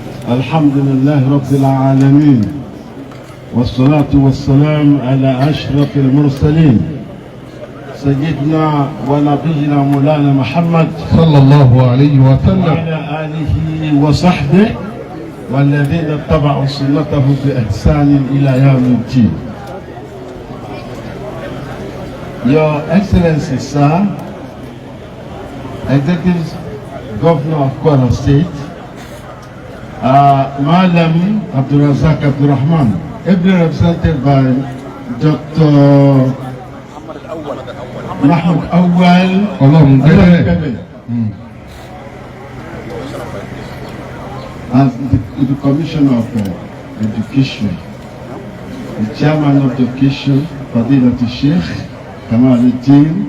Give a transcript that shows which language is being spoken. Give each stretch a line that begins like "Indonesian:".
Arabic: الحمد لله رب العالمين والصلاة والسلام على أشرف المرسلين سيدنا ونبينا مولانا محمد صلى الله عليه وسلم وعلى آله وصحبه والذين اتبعوا سنته بإحسان إلى يوم الدين.
English: Your Excellency, Sir, Executive Governor of Kwara State, Malam Abdulrazak Abdurrahman, ably represented by Dr. Mahmoud Awal, as the Commissioner of Education, the Chairman of Education, Fadilat Sheikh Kamaluddin,